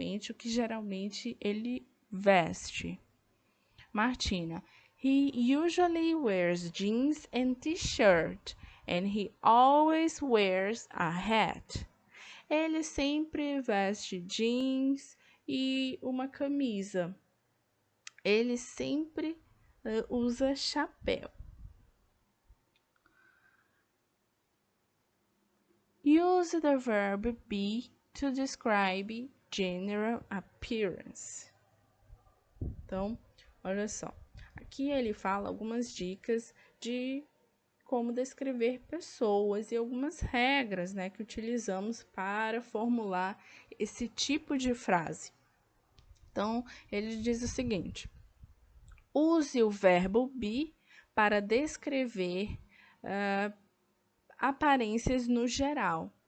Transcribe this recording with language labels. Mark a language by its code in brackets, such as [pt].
[pt] O que geralmente ele veste? [en] Martina, he usually wears jeans and t-shirt, and he always wears a hat. [pt] Ele sempre veste jeans e uma camisa. Ele sempre usa chapéu. [en] Use the verb be to describe general appearance. [pt] Então, olha só. Aqui ele fala algumas dicas de como descrever pessoas e algumas regras, né, que utilizamos para formular esse tipo de frase. Então, ele diz o seguinte: use o verbo be para descrever aparências no geral.